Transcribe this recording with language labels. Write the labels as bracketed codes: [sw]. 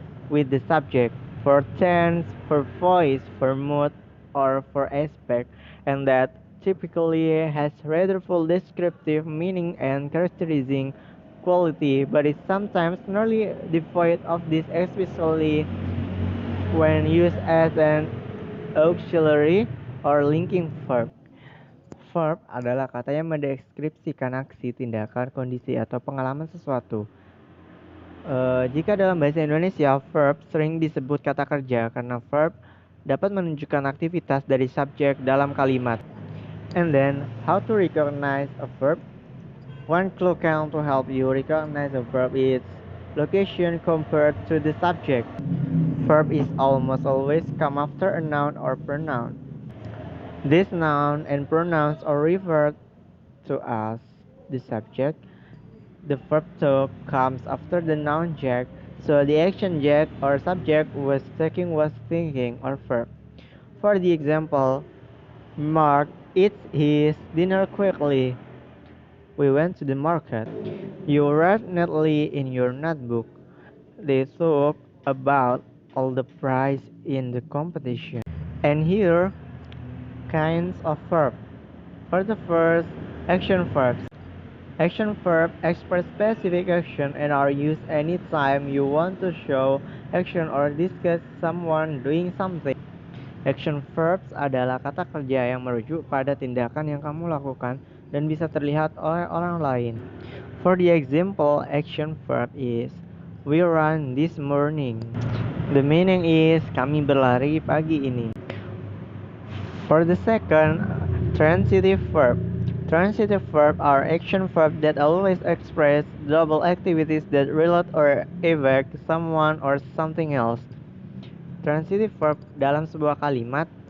[en] with the subject, for tense, for voice, for mood, or for aspect, and that typically has rather full descriptive meaning and characterizing quality, but is sometimes nearly devoid of this, especially when used as an auxiliary or linking verb. [id] Verb adalah kata yang mendeskripsikan aksi, tindakan, kondisi, atau pengalaman sesuatu. Jika dalam bahasa Indonesia, verb sering disebut kata kerja karena verb dapat menunjukkan aktivitas dari subjek dalam kalimat. [en] And then, how to recognize a verb? One clue can to help you recognize a verb is location compared to the subject. Verb is almost always come after a noun or pronoun. These noun and pronouns are referred to as the subject. The verb to comes after the noun Jack, so the action Jack or subject was taking was thinking or verb. For the example, Mark eats his dinner quickly. We went to the market. You write neatly in your notebook. They talk about all the prize in the competition. And here, kinds of verb. For the first, action verbs. Action verb express specific action and are used anytime you want to show action or discuss someone doing something. [id] Action verbs adalah kata kerja yang merujuk pada tindakan yang kamu lakukan dan bisa terlihat oleh orang lain. [en] For the example, action verb is we run this morning. The meaning is [id] kami berlari pagi ini. [en] For the second, transitive verb. Transitive verb are action verbs that always express double activities that relate or evoke someone or something else. [id] Transitive verb dalam sebuah kalimat.